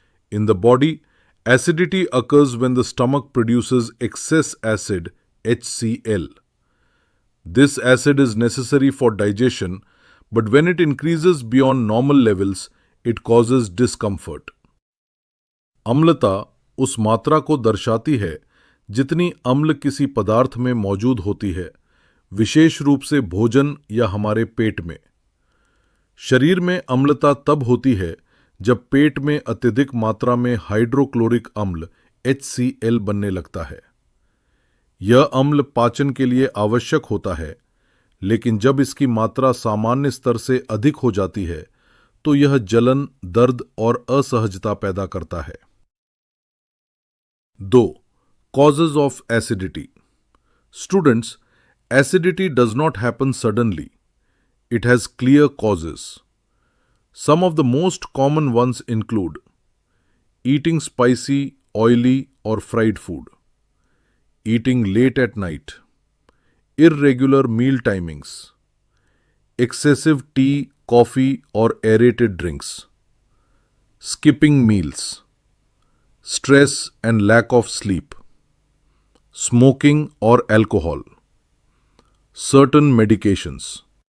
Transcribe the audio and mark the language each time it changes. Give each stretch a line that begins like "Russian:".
English: In the body, acidity occurs when the stomach produces excess acid, HCl. This acid is necessary for digestion, but when it increases beyond normal levels, it causes discomfort.
Hindi: अम्लता उस मात्रा को दर्शाती है जितनी अम्ल किसी पदार्थ में मौजूद होती है, विशेष रूप से भोजन या हमारे पेट में। शरीर में अम्लता तब होती है जब पेट में अत्यधिक मात्रा में हाइड्रोक्लोरिक अम्ल HCl बनने लगता है। यह अम्ल पाचन के लिए आवश्यक होता है, लेकिन जब इसकी मात्रा सामान्य स्तर से अधिक हो जाती है तो यह जलन, दर्द और असहजता पैदा करता है।
English: 2. Causes of acidity. Students, acidity does not happen suddenly. It has clear causes. Some of the most common ones include eating spicy, oily, or fried food, eating late at night, irregular meal timings, excessive tea, coffee, or aerated drinks, skipping meals, stress and lack of sleep, smoking or alcohol, certain medications.